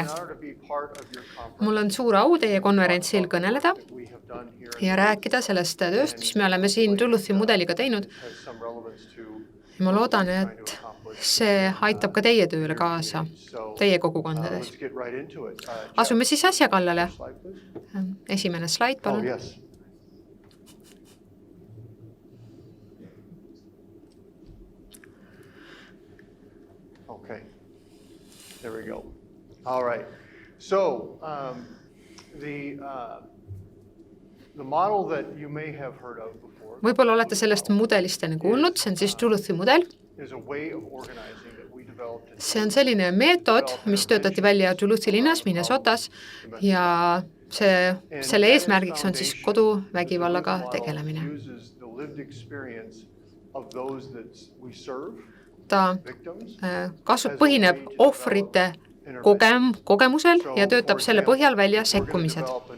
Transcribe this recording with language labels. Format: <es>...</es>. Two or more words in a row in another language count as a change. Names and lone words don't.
<et>Mul on suur au teie konverentsil kõneleda ja rääkida sellest tööst, mis me oleme siin Duluthi mudeliga teinud. Ja ma loodan, et see aitab ka teie tööle kaasa, teie kogukondades. Asume siis asja kallale. Esimene slaid, palun.</et> <en>Okay, there we go. All right. So the model that you may have heard of before.</en> <et>Võib-olla olete sellest mudelist enne kuulnud, see on siis Duluthi mudel. See on selline meetod, mis töötati välja Duluthi linnas Minnesotas ja selle eesmärgiks on siis koduvägivallaga tegelemine. Ta põhineb ohvrite kogemusel ja töötab selle põhjal välja sekkumised.</et>